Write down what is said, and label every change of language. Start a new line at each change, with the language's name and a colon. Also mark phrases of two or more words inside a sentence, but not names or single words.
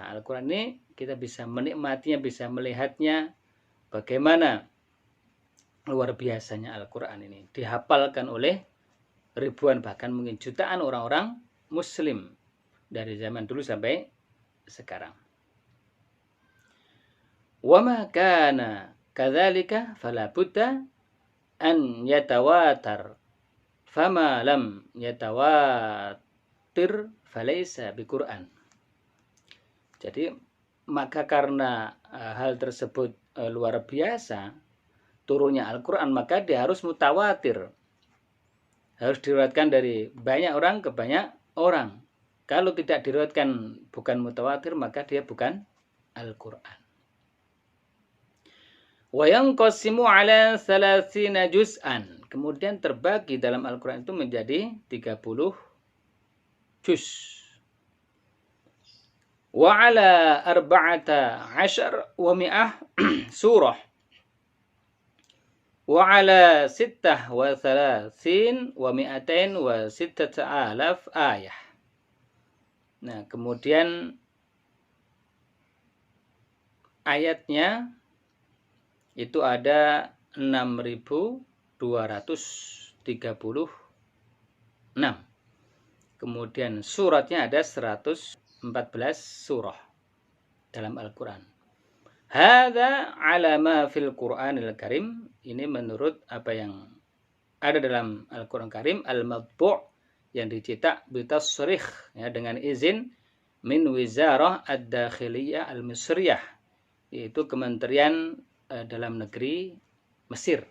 Indonesian: Al-Quran ini kita bisa menikmatinya, bisa melihatnya. Bagaimana luar biasanya Al-Quran ini. Dihafalkan oleh ribuan bahkan mungkin jutaan orang-orang muslim. Dari zaman dulu sampai sekarang.
Arabic: وما كان كذلك فلا بد أن يتواتر. فما لم يتواتر فليس بقرآن.
Indonesian: Jadi maka karena hal tersebut luar biasa turunnya Al-Quran, maka dia harus mutawatir. Harus diriwayatkan dari banyak orang ke banyak orang. Kalau tidak diriwayatkan bukan mutawatir, maka dia bukan Al-Quran.
Arabic: وينقسم على 30 جزءا.
Indonesian: Kemudian terbagi dalam Al-Quran itu menjadi 30 juz.
Arabic: وعلى 14 ومئة سورة. وعلى 36 ومئتين و6,000 آية.
Indonesian: Nah, kemudian ayatnya itu ada 6.236. Kemudian suratnya ada 114 surah dalam Al-Quran.
Arabic: هذا على ما في القرآن الكريم.
Indonesian: Ini menurut apa yang ada dalam Al-Quran Karim, al-madbu' yang dicetak bitasrikh ya, dengan izin
Arabic: من وزارة الداخلية المصرية,
Indonesian: yaitu Kementerian Dalam Negeri Mesir.